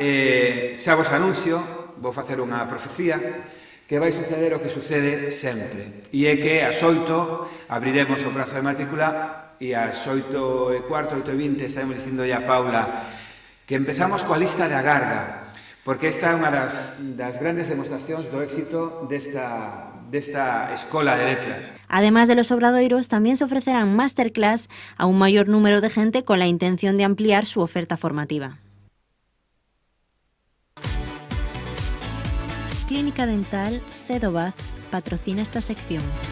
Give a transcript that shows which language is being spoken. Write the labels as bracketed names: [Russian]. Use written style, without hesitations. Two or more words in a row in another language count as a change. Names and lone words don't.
[Galician] Xa vos anuncio, vou facer unha profecía, que vai suceder o que sucede sempre. E é que ás 8 abriremos o prazo de matrícula e ás 8:15, 8:20 estaremos dicindo a Paula que empezamos coa lista de agarda, porque esta é unha das grandes demostracións do éxito desta Escola de Letras. [Spanish] Además de los obradoiros, también se ofrecerán masterclass a un mayor número de gente con la intención de ampliar su oferta formativa. Clínica Dental Cedobaz patrocina esta sección.